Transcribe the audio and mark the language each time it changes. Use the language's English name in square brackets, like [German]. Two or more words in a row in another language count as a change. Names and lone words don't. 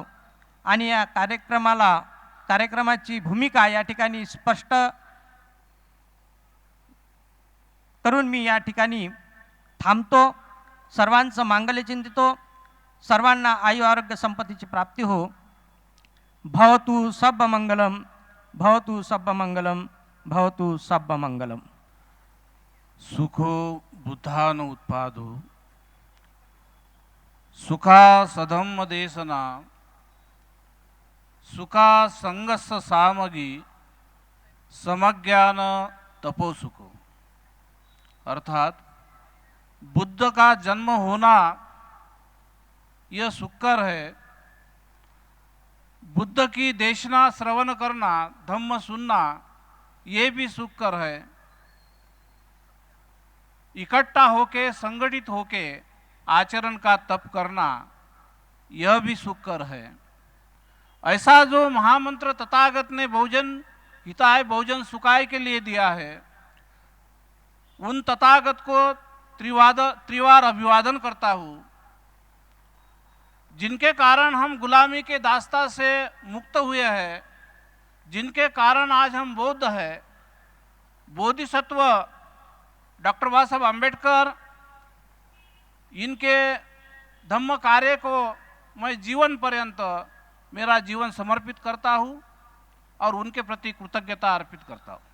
[Marathi] आणि या कार्यक्रमाची भूमिका या ठिकाणी स्पष्ट करून मी या ठिकाणी थांबतो. सर्वांचं मांगल्य चिंतितो. सर्वांना आयु आरोग्य संपत्तीची प्राप्ती हो. [Pali] भवतु सब मंगलम, भवतु सब मंगलम, भवतु सब मंगलम. सुखो बुद्धान उत्पादो सुखा सधम्म देशना सुखा संगस्स सामगी समज्ञान तपोसुखो. [Hindi] अर्थात बुद्ध का जन्म होना यह सुखकर है, बुद्ध की देशना श्रवण करना, धम्म सुनना ये भी सुखकर है, इकट्ठा होके संगठित होके आचरण का तप करना यह भी सुखकर है. ऐसा जो महामंत्र तथागत ने [Pali] बहुजन हिताय बहुजन सुखाय [Hindi] के लिए दिया है, उन तथागत को त्रिवार अभिवादन करता हूँ, जिनके कारण हम गुलामी के दास्ता से मुक्त हुए हैं, जिनके कारण आज हम बौद्ध हैं. बोधिसत्व डॉक्टर बाबा साहब अम्बेडकर, इनके धम्म कार्य को मैं जीवन पर्यंत मेरा जीवन समर्पित करता हूँ और उनके प्रति कृतज्ञता अर्पित करता हूँ.